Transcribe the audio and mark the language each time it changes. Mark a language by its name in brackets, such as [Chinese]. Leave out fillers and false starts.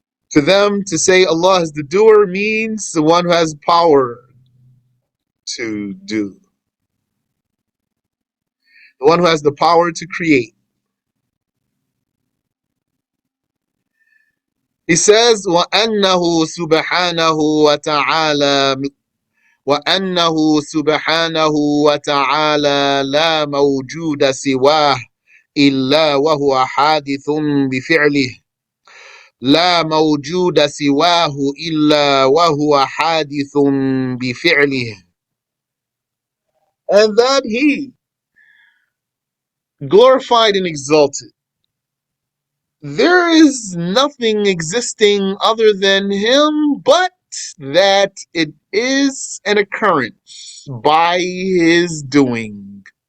[English] To them, to say Allah is the doer means the one who has power to do. The one who has the power to create. He says, [Arabic] وَأَنَّهُ سُبْحَانَهُ وَتَعَالَى وأنه سبحانه وتعالى لا موجود سواه إلا وهو حادث بفعله لا موجود سواه إلا وهو حادث بفعله. [English] And that he, glorified and exalted, there is nothing existing other than him, but that it is an occurrence by his doing.